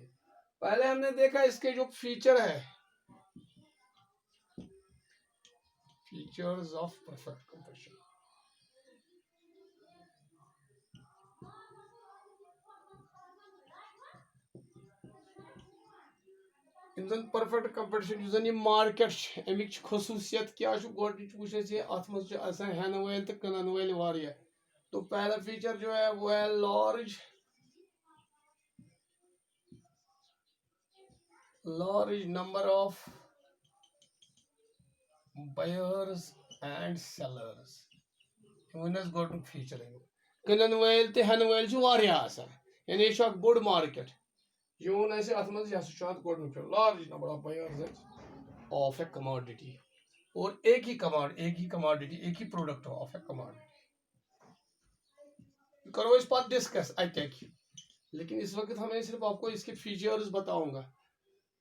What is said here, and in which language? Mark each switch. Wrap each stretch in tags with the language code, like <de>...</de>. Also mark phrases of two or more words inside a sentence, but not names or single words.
<hi>पहले हमने देखा इसके जो फीचर है,</hi> <en>features of perfect competition. perfect competition</en> <ks>जो ये मार्केट अमिक खसूसियत क्या गोच हेन वाल तो कनन वाल वारिया।</ks> <hi>तो पहला फीचर जो है वो है</hi> <en>large number of buyers and sellers.</en> <ks>गोट फीचर कनन वाल तो हेन वाल यानी यह बोड़ मार्केट, ये वो अत मज गोट</ks> <en>large number of buyers of a commodity,</en> <hi>और एक ही कमोडिटी, एक ही</hi> <en>product of a commodity.</en> <hi>करो इस पर डिस्कस एक, लेकिन इस वक्त हमें सिर्फ आपको इसके फीचर्स बताऊंगा।</hi>